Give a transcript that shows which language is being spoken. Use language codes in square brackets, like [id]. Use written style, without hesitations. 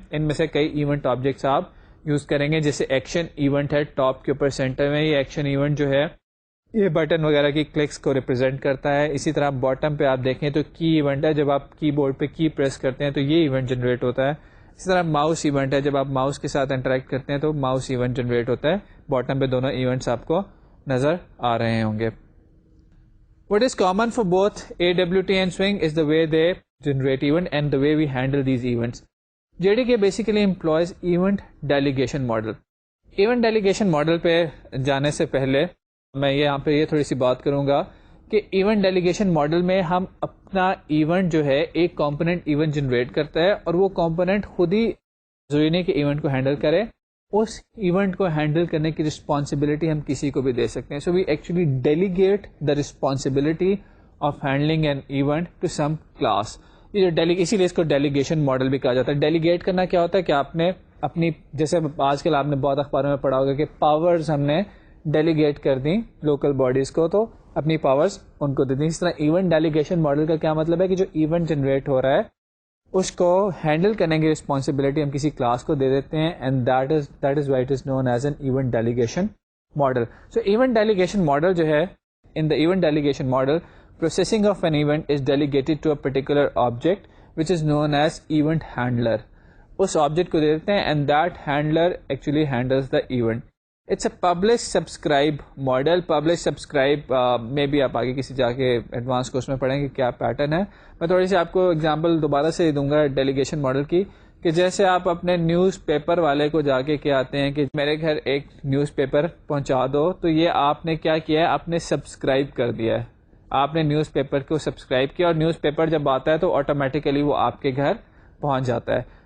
[ur] ان میں سے کئی ایونٹ آبجیکٹس آپ یوز کریں گے, جیسے ایکشن ایونٹ ہے ٹاپ کے اوپر سینٹر میں. یہ ایکشن ایونٹ جو ہے یہ بٹن وغیرہ کی کلکس کو ریپرزینٹ کرتا ہے. اسی طرح باٹم پہ آپ دیکھیں تو کی ایونٹ ہے, جب آپ کی بورڈ پہ کی پریس کرتے ہیں تو یہ ایونٹ جنریٹ ہوتا ہے. اسی طرح ماؤس ایونٹ ہے, جب آپ ماؤس کے ساتھ انٹریکٹ کرتے ہیں تو ماؤس ایونٹ جنریٹ ہوتا ہے. باٹم پہ دونوں ایونٹس آپ کو نظر آ رہے ہوں گے. [en] What is common for both AWT and Swing is the way they generate event and the way we handle these events. JDK basically employs event delegation model. [ur] Event delegation model پہ جانے سے پہلے میں یہاں پہ یہ تھوڑی سی بات کروں گا کہ ایونٹ ڈیلیگیشن ماڈل میں ہم اپنا ایونٹ جو ہے ایک کمپوننٹ ایونٹ جنریٹ کرتا ہے اور وہ کمپوننٹ خود ہی ضروری نہیں کہ ایونٹ کو ہینڈل کرے, اس ایونٹ کو ہینڈل کرنے کی رسپانسبلٹی ہم کسی کو بھی دے سکتے ہیں. [en] So we actually delegate the responsibility of handling an event to some class. [ur] اسی لیے اس کو ڈیلیگیشن ماڈل بھی کہا جاتا ہے. ڈیلیگیٹ کرنا کیا ہوتا ہے کہ آپ نے اپنی, جیسے آج کل آپ نے بہت اخباروں میں پڑھا ہوگا کہ پاورز ہم نے ڈیلیگیٹ کر دیں لوکل باڈیز کو, تو اپنی پاورز ان کو دے دیں. اس طرح ایونٹ ڈیلیگیشن ماڈل کا کیا مطلب ہے کہ جو ایونٹ جنریٹ ہو رہا ہے اس کو ہینڈل کرنے کی رسپانسبلٹی ہم کسی کلاس کو دے دیتے ہیں, [en] And that is why it is known as an event delegation model. So event delegation model [ur] جو ہے, [en] In the event delegation model processing of an event is delegated to a particular object which is known as event handler. [ur] اس object کو دے دیتے ہیں [en] and that handler actually handles the event. It's a publish subscribe model. [ur] Publish subscribe میں بھی آپ آگے کسی جا کے ایڈوانس کورس میں پڑھیں گے کیا پیٹرن ہے. میں تھوڑی سی آپ کو اگزامپل دوبارہ سے دوں گا ڈیلیگیشن ماڈل کی, کہ جیسے آپ اپنے نیوز پیپر والے کو جا کے کیا آتے ہیں کہ میرے گھر ایک نیوز پیپر پہنچا دو, تو یہ آپ نے کیا کیا ہے, آپ نے سبسکرائب کر دیا ہے, آپ نے نیوز پیپر کو سبسکرائب کیا اور نیوز پیپر جب آتا ہے تو آٹومیٹیکلی وہ آپ کے گھر پہنچ جاتا ہے.